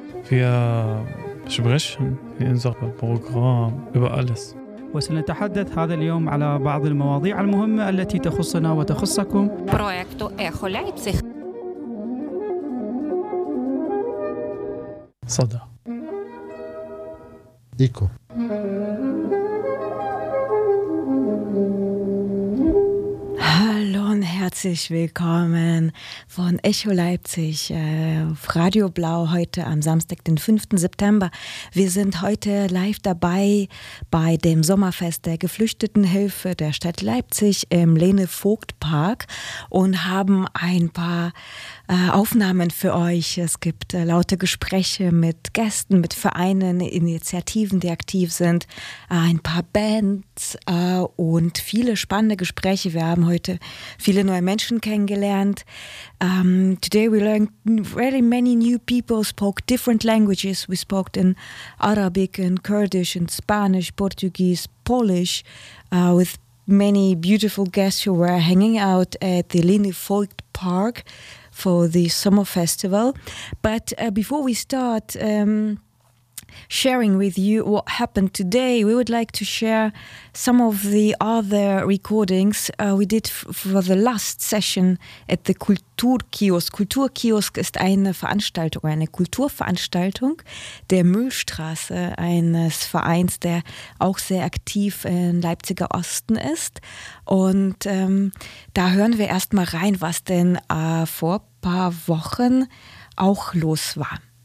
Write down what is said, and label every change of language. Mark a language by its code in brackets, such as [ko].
[de] في sprechen في unser Programm über alles [ar] وسنتحدث هذا اليوم على بعض المواضيع المهمة التي تخصنا وتخصكم [de] Projekt Echo Leipzig [ar] صدى ايكو [de] Herzlich willkommen von Echo Leipzig auf Radio Blau heute am Samstag, den 5. September. Wir sind heute live dabei bei dem Sommerfest der Geflüchtetenhilfe der Stadt Leipzig im Lene-Vogt-Park und haben ein paar Aufnahmen für euch. Es gibt laute Gespräche mit Gästen, mit Vereinen, Initiativen, die aktiv sind, ein paar Bands und viele spannende Gespräche. Wir haben heute viele neue Menschen kennengelernt. [en] Today we learned really many new people spoke different languages. We spoke in Arabic and Kurdish and Spanish, Portuguese, Polish with many beautiful guests who were hanging out at the Lene-Vogt-Park for the summer festival. But before we start sharing with you what happened today, we would like to share some of the other recordings we did for the last session at the Kulturkiosk. [de] Kulturkiosk ist eine Veranstaltung, eine Kulturveranstaltung der Mühlstraße, eines Vereins, der auch sehr aktiv in Leipziger Osten ist. Und da hören wir erstmal rein, was denn vor ein paar Wochen auch los war.